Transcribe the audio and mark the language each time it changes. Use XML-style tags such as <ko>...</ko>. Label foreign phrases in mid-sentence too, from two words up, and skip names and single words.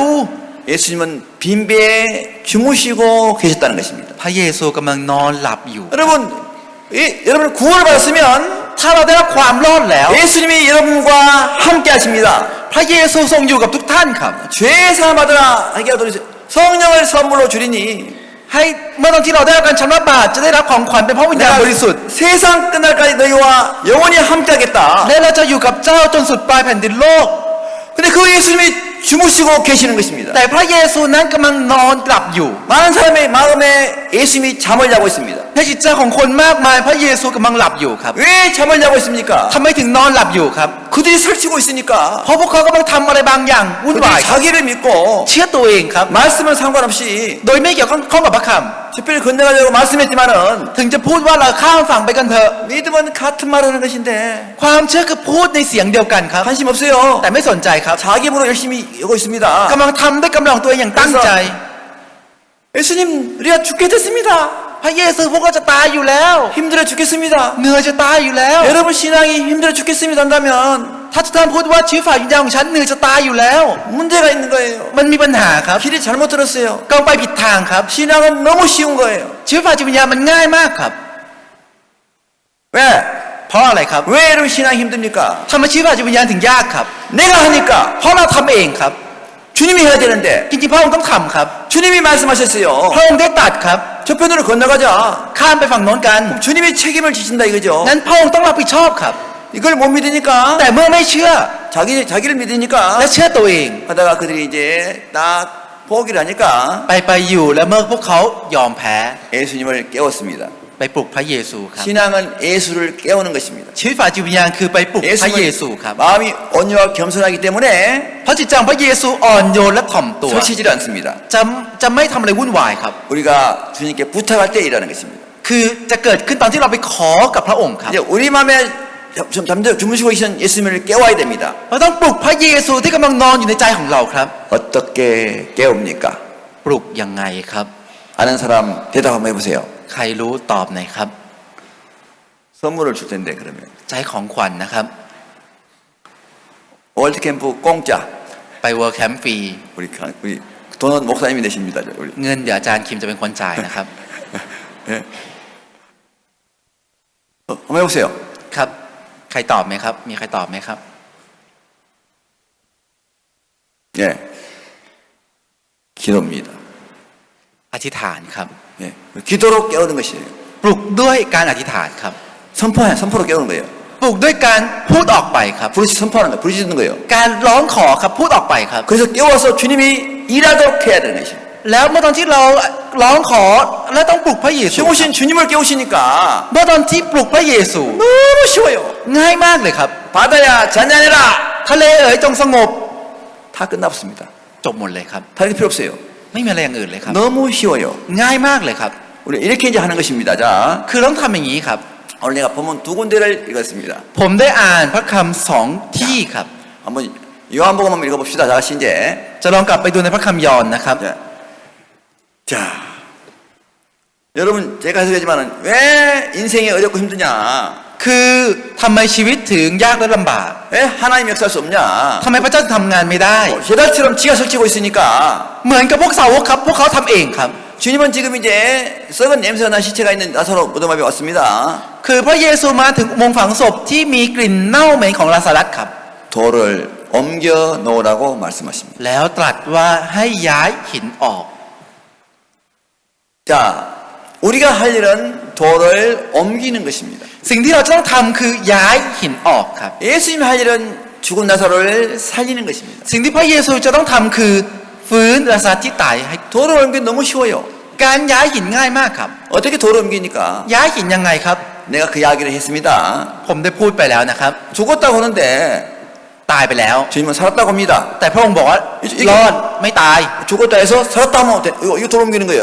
<ko>예수님은 빈배에 주무시고 계셨다는 것입니다.</ko> <th>พระเยซูกำลังนอนหลับอยู่</th> <ko>여러분 구원을 받았으면</ko> <th>ถ้าเราได้รับความรอดแล้ว</th> <ko>예수님이 여러분과 함께 하십니다.</ko> <th>พระเยซูทรงอยู่กับทุกท่านครับ</th> <ko>죄사함 받으라 하게 하도록 성령을 선물로 주리니</ko> <th>ให้เมื่อตอนที่เราได้รับการชำระบาปจะได้รับของขวัญเป็นพระวิญญาณบริสุทธิ์</th> <ko>세상 끝날까지 너희와 영원히 함께하겠다.</ko> <th>และเราจะอยู่กับเจ้าจนสุดปลายแผ่นดินโลก</th> <ko>근데 그 예수님이 주무시고 계시는 것입니다.</ko> <th>แต่พระเยซูนั้นกำลังนอนหลับอยู่</th> <ko>많은 사람의 마음에 예수님이 잠을 자고 있습니다.</ko> <th>ในจิตใจของคนมากมายพระเยซูกำลังหลับอยู่ครับ</th> <ko>왜 잠을 자고 있습니까?</ko> <th>ทำไมถึงนอนหลับอยู่ครับ</th> <ko>그들이 설치고 있으니까</ko> <th>เพราะพวกเขากำลังทำอะไรบางอย่างวุ่นวาย</th> <ko>그들이 자기를 믿고</ko> <th>เชื่อตัวเองครับ</th> <ko>말씀을 상관없이</ko> <th>โดยไม่เกี่ยวข้องกับพระค</th> <ko>특별히 건너가려고 말씀했지만은</ko> <th>ำถึงจะพูดว่าเราข้ามฝั่งไปกันเถอะ</th> <ko>믿음은 같은 말을 하는 것인데</ko> <th>ความเชื่อคือพูดในเสียงเดียวกันครับ</th> <ko>관심 없어요.</ko> <th>แต่ไม่สนใจครับ</th> <ko>자기 힘으로 열심히 하고 있습니다.</ko> <th>กำลังทำด้วยกำลังของตัวเองอย่างตั้งใจ</th> <ko>예수님 우리가 죽게 됐습니다.</ko> <th>พระเยซูพวกเราจะตายอยู่แล้ว</th> <ko>힘들어 죽겠습니다.</ko> <th>เหนื่อยจะตายอยู่แล้ว</th> <ko>여러분 신앙이 힘들어 죽겠습니다 한다면</ko> <th>ถ้าทุกท่านพูดว่าชีวิตฝ่ายวิญญาณของฉันเหนื่อยจะตายอยู่แล้ว</th> <ko>문제가 있는 거예요.</ko> <th>มันมีปัญหาครับ</th> <ko>길이 잘못 들었어요.</ko> <th>กำลังไปผิดทางครับ</th> <ko>신앙은 너무 쉬운 거예요.</ko> <th>ชีวิตฝ่ายจิตวิญญาณมันง่ายมากครับ</th> <ko>왜?</ko> <th>เพราะอะไรครับ</th> <ko>왜 여러분 신앙이 힘듭니까?</ko> <th>ทำไมชีวิตฝ่ายจิตวิญญาณถึงยากครับ</th> <ko>내가 하니까</ko> <th>เพราะเราทำเองครับ</th> <ko>주님이 해야 되는데</ko> <th>จริงๆพระองค์ต้องทำครับ</th> <ko>주님이 말씀하셨어요.</ko> <th>พระองค์ได้ตรัดครับ</th> <ko>저편으로 건너가자.</ko> <th>ข้ามไปฝั่งโน้นกัน</th> <ko>주님이 책임을 지신다 이거죠.</ko> <th>นั้นพระองค์ต้องรับผิดชอบครับ</th> <ko>이걸 못 믿으니까</ko> <th>แต่เมื่อไม่เชื่อ</th> <ko>자기를 믿으니까</ko> <th>และเชื่อตัวเอง</th> <ko>하다가 그들이 이제 딱 포기를 하니까</ko> <th>ไปอยู่แล้วเมื่อพวกเขายอมแพ้</th> <ko>예수님을 깨웠습니다.</ko> <th>ไปปลุกพระเยซูครับ</th> <ko>신앙은 예수를 깨우는 것입니다.</ko> <th>ชีวิตฝ่ายจิตวิญญาณคือไปปลุกพระเยซูครับ</th> <ko>마음이 온유하고 겸손하기 때문에</ko> <th>เพราะจิตใจของพระเยซูอ่อนโยนและถ่อมตัว</th> <ko>설치질 않습니다.</ko> <th>จะไม่ทำอะไรวุ่นวายครับ</th> <ko>우리가 주님께 부탁할 때 일하는 것입니다.</ko> <th>คือจะเกิดขึ้นตอนที่เราไปขอกับพระองค์ครับ</th> <ko>이제 우리 마음에 주무시고 계신 예수님을 깨워야 됩니다.</ko> <th>เราต้องปลุกพระเยซูที่กำลังนอนอยู่ในใจของเราครับ</th> <ko>어떻게 깨웁니까?</ko> <th>ปลุกยังไงครับ</th> <ko>아는 사람 대답 한번 해보세요.</ko> <th>ใครรู้ตอบหน่อยครับ</th> <ko>선물을 줄 텐데 그러면</ko> <th>ใจของขวัญนะครับ</th> <ko>월드캠프 공짜</ko> <th>ไปเวิร์คแคมป์ฟรี</th> <ko>우리 돈은 목사님이 내십니다. 우리.</ko> <th>เงินเดี๋ยวอาจารย์คิมจะเป็นคนจ่ายนะครับ</th> <ko>예. 한번 해보세요.</ko> <th>ครับ ใครตอบไหมครับ มีใครตอบไหมครับ</th> <ko>예. 기도입니다.</ko> <th>อธิษฐานครับ</th> <ko>예. 기도로 깨우는 것이에요.</ko> <th>ปลุกด้วยการอธิษฐานครับ</th> <ko>선포로 깨우는 거예요.</ko> <th>ปลุกด้วยการพูดออกไปครับ</th> <ko>부르시 선포하는 거예요. 부르짖는 거예요.</ko> <th>การร้องขอครับพูดออกไปครับ</th> <ko>그래서 깨워서 주님이 일하도록 해야 되는 것이에요.</ko> <th>แล้วเมื่อตอนที่เราร้องขอและต้องปลุกพระเยซู</th> <ko>죽으신 주님을 깨우시니까</ko> <th>เมื่อตอนที่ปลุกพระเยซู</th> <ko>너무 쉬워요.</ko> <th>ง่ายมากเลยครับ</th> <ko>바다야 잔잔해라.</ko> <th>ทะเลเอ๋ยจงสงบ</th> <ko>다 끝났습니다.</ko> <th>จบหมดเลยครับ</th> <ko>다른 게 필요 없어요.</ko> <th>ไม่มีอะไรอย่างอื่นเลยครับ</th> <ko>너무 쉬워요.</ko> <th>ง่ายมากเลยครับ</th> <ko>우리 이렇게 이제 하는 것입니다. 자,</ko> <th>คือต้องทำอย่างนี้ครับ</th> <ko>오늘 내가 본문 두 군데를 읽었습니다.</ko> <th>ผมได้อ่านพระคำสองที่ครับ</th> <ko>한번 요한복음 한번 읽어봅시다. 자, 같이 이제.</ko> <th>จะลองกลับไปดูในพระคำยอห์นนะครับ</th> <ko>자, 여러분 제가 해석하지만은 왜 인생이 어렵고 힘드냐?</ko> <th>คือทำไมชีวิตถึงยากและลำบาก</th> <ko>왜 하나님 역사할 수 없냐?</ko> <th>ทำไมพระเจ้าทำงานไม่ได้</th> <ko>해달처럼 지가 설치고 있으니까</ko> <th>เหมือนกับพวกสาวกครับพวกเขาทำเองครับ</th> <ko>주님은 지금 이제 썩은 냄새가 난 시체가 있는 나사로 무덤 앞에 왔습니다.</ko> <th>คือพระเยซูมาถึงอุโมงค์ฝังศพที่มีกลิ่นเน่าเหม็นของลาซารัสครับ</th> <ko>돌을 옮겨 놓으라고 말씀하십니다.</ko> <th>แล้วตรัสว่าให้ย้ายหินออก</th> <ko>자, 우리가 할 일은 돌을 옮기는 것입니다.</ko> <th>สิ่งที่เราจะต้องทำคือย้ายหินออกครับ</th> <ko>예수님 할 일은 죽은 나사로를 살리는 것입니다.</ko> <th>สิ่งที่พระเยซูจะต้องทำคือฟื้นลาซารัสที่ตายให้</th> <ko>돌을 옮기는 너무 쉬워요.</ko> <th>การย้ายหินง่ายมากครับ</th> <ko>어떻게 돌을 옮기니까?</ko> <th>ย้ายหินยังไงครับ</th> <ko>내가 그 이야기를 했습니다.</ko> <th>ผมได้พูดไปแล้วนะครับ</th> <ko>죽었다고 하는데</ko> <th>ตายไปแล้ว</th> <ko>주님은 살았다고 합니다.</ko> <th>แต่พระองค์บอกว่ารอดไม่ตาย</th> <ko>죽었다 해서 살았다 하면 이거 돌 옮기는 거예요.</ko>